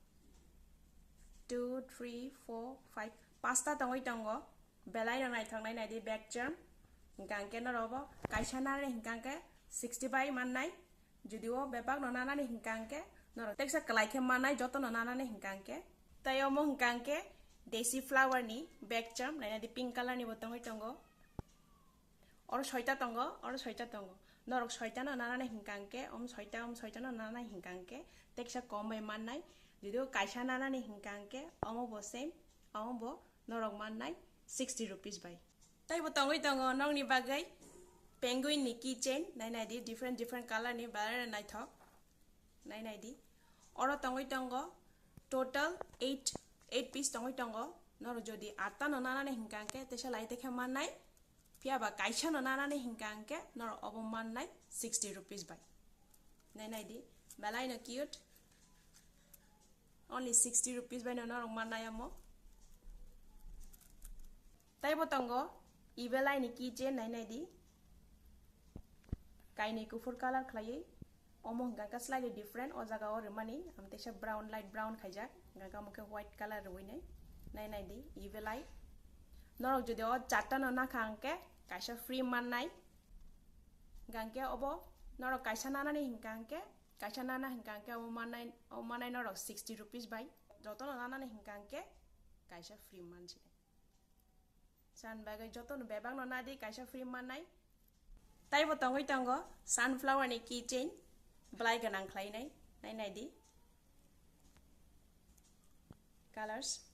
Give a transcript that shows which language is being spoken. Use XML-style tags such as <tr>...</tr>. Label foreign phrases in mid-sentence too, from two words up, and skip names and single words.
<trp>2 3 4 5 pasta tongoi tongo belai no nai thang nai di back charm hingkangke no robo kaisa na re hingkangke 60 bai mannai judio bepak no nana ni hingkangke no teksa kalaike mannai joto no nana ni hingkangke tai omo hingkangke desi flower ni</trp> <en>back charm</en> <trp>nai di</trp> <en>pink color</en> <trp>ni botongoi tongo oro soita tongo norok soita no nana hingkangke soita no nana hingkangke teksa komai mannai judio kaisa nana ni hingkangke omo bo same omo bo norok mannai 60 rupees bai tai bo tongoi tongo nong ni bagai penguin ni keychain nai di</trp> <en>different color</en> <trp>ni balare nai thok nai di oro tongoi tongo total 8 piece tongoi tongo nor jodi 8ta no nana hingkangke tesa laite khe mannai Piaba kaisa no nana hingkangke nor oboman nai 60 rupees bai nai di balai no cute</trp> <en>only 60 rupees</en> <trp>bai no nor manai amo tai botongo ibelai ni keychain nai di kaini kufur color khlai omo hingkangka</trp> <en>slightly different</en> <trp>o jaga or mani amtesa</trp> <en>brown light brown</en> <trp>khaijak hingkangka mukhe</trp> <en>white color</en> <trp>roi nai di ibelai norok jodi o charta no na khangke kaisa free mannai gangke obo norok kaisa nana hingkangke obo manai norok 60 rupees bai joto no nana hingkangke kaisa free manji san bagai joto no bebang no nadi kaisa free mannai tai bo tongoi tongo sunflower ni keychain blai ganang khlai nai di colors</trp>